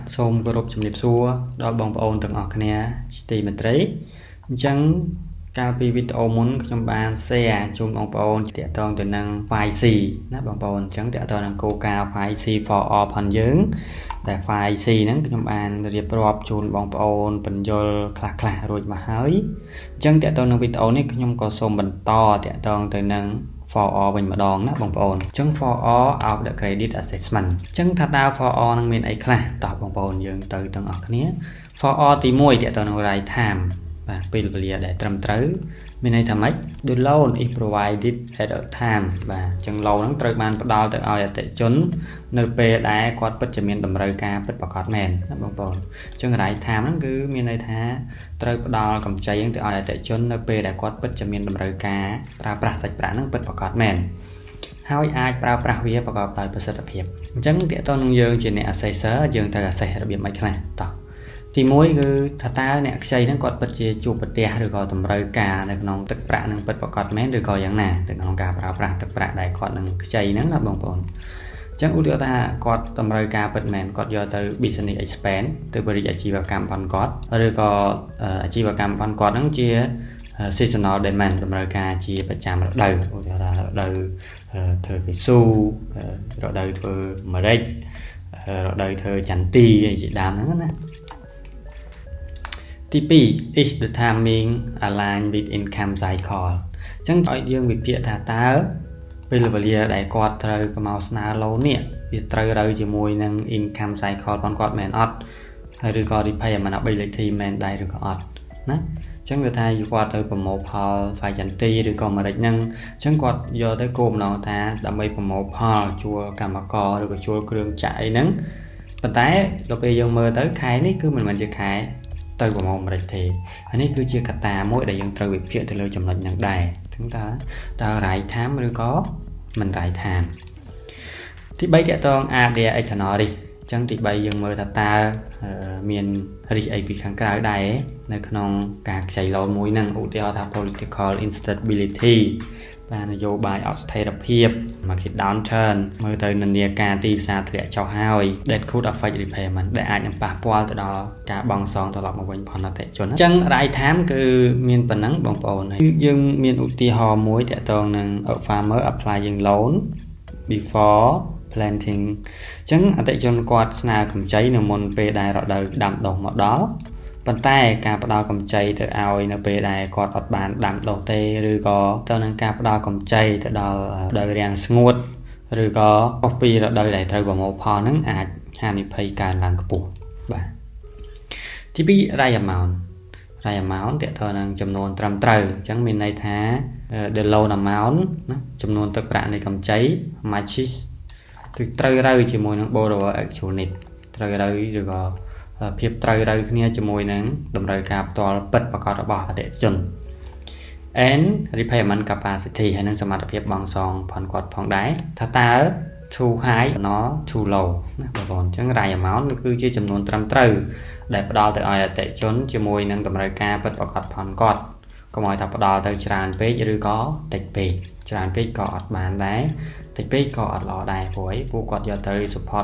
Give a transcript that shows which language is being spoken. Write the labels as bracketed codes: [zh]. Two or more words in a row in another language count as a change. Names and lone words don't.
[km] សូមគោរពជំរាបសួរដល់បងប្អូនទាំងអស់គ្នាជាទីមេត្រីអញ្ចឹងកាលពីវីដេអូមុនខ្ញុំបាន share ជូនបងប្អូនទាក់ទងទៅនឹង file C ណាបងប្អូនអញ្ចឹងទាក់ទងនឹងគោលការណ៍ [en] file C for all [km] ផងយើងដែល file C ហ្នឹងខ្ញុំបានរៀបរាប់ជូនបងប្អូនបញ្យលខ្លះៗរួចមកហើយអញ្ចឹងទាក់ទងនឹងវីដេអូនេះខ្ញុំក៏សូមបន្តទាក់ទងទៅ នឹង for all វិញម្ដងណាបងប្អូនអញ្ចឹង [en] for all of the credit assessment [km] អញ្ចឹងថាតើ for all នឹងមានអីខ្លះតោះបងប្អូនយើងទៅទាំងអស់គ្នា for all ទី1ទាក់ទងនឹង [en] right time [km] បាទពេលវេលាដែលត្រឹមត្រូវមានន័យថាម៉េច [en] the loan is provided at a time [km] បាទអញ្ចឹង loan ហ្នឹងត្រូវបានផ្ដល់ទៅឲ្យអ តិថិជននៅពេលដែលគាត់ពិតជាមានតម្រូវការពិតប្រាកដមែនណាបងប្អូនអញ្ចឹង [en] right time [km] ហ្នឹងគឺមានន័យថាត្រូវផ្ដល់កម្ចីហ្នឹងទៅឲ្យអតិថិជននៅពេលដែលគាត់ពិតជាមានតម្រូវការប្រើប្រាស់សាច់ ប្រាក់ហ្នឹងពិតប្រាកដមែនហើយអាចប្រើប្រាស់វាប្រកបដោយប្រសិទ្ធភាពអញ្ចឹងទាក់ទងនឹងយើងជាអ្នក assessor យើងត្រូវ assess របៀបម៉េចខ្លះតោះទី1 គឺថាតើអ្នកខ្ចីហ្នឹងគាត់ពិតជាជួបប្រទះឬក៏តម្រូវការនៅក្នុងទឹកប្រាក់នឹងពិតប្រាកដមែនឬក៏យ៉ាងណាទៅក្នុងការប្រើប្រាស់ទឹកប្រាក់ដែលគាត់នឹងខ្ចីហ្នឹងណាបងប្អូនអញ្ចឹងឧទាហរណ៍ថាគាត់តម្រូវការពិតមែនគាត់យកទៅ [en] business expense [km] ទៅបរិយាអាជីវកម្មផងគាត់ឬក៏អាជីវកម្មផងគាត់ហ្នឹងជា [en] seasonal demand [km] តម្រូវការជាប្រចាំរដូវឧទាហរណ៍ថារដូវធ្វើកៅស៊ូរដូវធ្វើម្រេចរដូវធ្វើចន្ទីអីជាដើមហ្នឹងណា ទី2 [en] is the timing aligned with income cycle [km] អញ្ចឹងឲ្យយើងវិភាគថាតើពេលវេលាដែលគាត់ត្រូវមកស្នើ loan នេះវាត្រូវជាមួយនឹង [en] income cycle [km] របស់គាត់មែនអត់ហើយឬក៏ [en] repayment ability [km] មែនដែរឬក៏អត់ណាអញ្ចឹងវាថាគាត់ទៅប្រមូលផលផ្សាយចន្ទីឬក៏ម្រេចហ្នឹងអញ្ចឹងគាត់យកទៅគោលបំណងថាដើម្បីប្រមូលផលជួលកម្មករឬក៏ជួលគ្រឿងចាក់អីហ្នឹងប៉ុន្តែ ដល់ពេលយើងមើលទៅខែនេះគឺមិនមែនជាខែទៅប្រមូលម្រេចទេហើយនេះគឺជាកត្តាមួយដែលយើងត្រូវវិភាគទៅលើចំណុចហ្នឹងដែរអញ្ចឹងតើ [en] right time [km] ឬក៏មិន [en] right time [km] ទី3តកតង [en] ADR external risk [km] អញ្ចឹងទី3យើងមើលថាតើមាន risk អីពីខាងក្រៅដែរនៅក្នុងការខ្ចី loan មួយហ្នឹងឧទាហរណ៍ថា [en] political instability [km] បាទនយោបាយអស្ថិរភាព [en] market downturn [km] មើលទៅនិន្នាការទីផ្សារធ្លាក់ចុះហើយ [en] that could affect repayment [km] ដែលអាចនឹងប៉ះពាល់ទៅដល់ការបង់សងត្រឡប់មកវិញផងអតិថិជនអញ្ចឹង right time គឺមានប៉ុណ្ណឹងបងប្អូនហើយយើងមានឧទាហរណ៍មួយទាក់ទងនឹង [en] farmer applying loan before planting [km] អញ្ចឹងអតិថិជនគាត់ស្នើកម្ចីនៅមុនពេលដែលរ ដូវដាំដុះមកដល់ប៉ុន្តែការផ្ដល់កម្ចីទៅឲ្យនៅពេលដែលគាត់អត់បានដាំដុះទេឬក៏ទៅនឹងការ ផ្ដល់កម្ចីទៅដល់រដូវរាំងស្ងួតឬក៏ខុសពីរដូវដែលត្រូវប្រមូលផលហ្នឹងអាចហានិភ័យកើនឡើងខ្ពស់បាទទី2 [en] right amount [km] ទាក់ទងនឹងចំនួនត្រឹមត្រូវអញ្ចឹងមានន័យថា [en] the loan amount [km] ណាចំនួនទឹកប្រាក់នៃកម្ចី matches គឺត្រូវជាមួយនឹង [en] borrower actual need [km] ត្រូវឬក៏ភាពត្រូវគ្នាជាមួយនឹងតម្រូវការផ្ទាល់ពិតប្រាកដរបស់អតិថិជន [en] and repayment capacity [km] ហើយនឹងសមត្ថភាពបង់សងផងគាត់ផងដែរថាតើ [en] too high or too low [km] ណាបងប្អូនអញ្ចឹង [en] right amount [km] គឺជាចំនួនត្រឹមត្រូវដែលផ្ដល់ទៅឲ្យអតិថិជនជាមួយនឹងតម្រូវការពិតប្រាកដផងគាត់កុំឲ្យថាផ្ដល់ទៅច្រើនពេកឬក៏តិចពេកច្រើនពេកក៏អត់បានដែរតិចពេកក៏អត់ល្អដែរព្រោះពួកគាត់យកទៅ support